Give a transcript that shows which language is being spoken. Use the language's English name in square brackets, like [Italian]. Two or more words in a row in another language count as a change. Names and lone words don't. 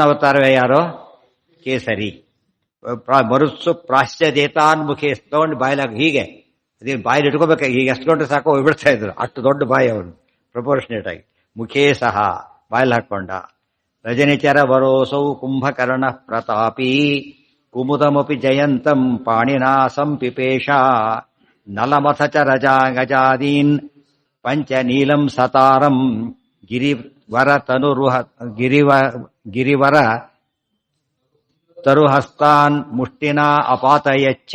[Kannada] ಆ ಧ್ರುವನ ಅವತಾರವೇ ಯಾರೋ? ಕೇಸರಿ. ಮರುತ್ಸು ಪ್ರಾಶ್ಚದೇತಾನ್ಮುಖಿ ತಗೊಂಡು ಬಾಯಿಲಾಗ ಹೀಗೆ ಅದೇ ಬಾಯಲ್ಲಿ ಇಟ್ಕೋಬೇಕು, ಹೀಗೆ ಎಸ್ಕೊಂಡ್ರೆ ಸಾಕು ಹೋಗ್ಬಿಡ್ತಾ ಇದ್ರು, ಅಷ್ಟು ದೊಡ್ಡ ಬಾಯಿ ಅವನು ಪ್ರಪೋರ್ಷನೇಟ್ ಆಗಿ. ಮುಖೇ ಸಹ ಬಾಯಲ್ಲಿ ಹಾಕೊಂಡ. [Sanskrit] रजनिचर वरोसौ कुम्भकर्ण प्रतापि कुमुदमपि जयन्तं पाणिना सम्पिपेश नलमथ च रजा गजादीन् पञ्च नीलं सतारं गिरिवर गिरिवर तरुहस्तान् मुष्टिना अपातयच्च.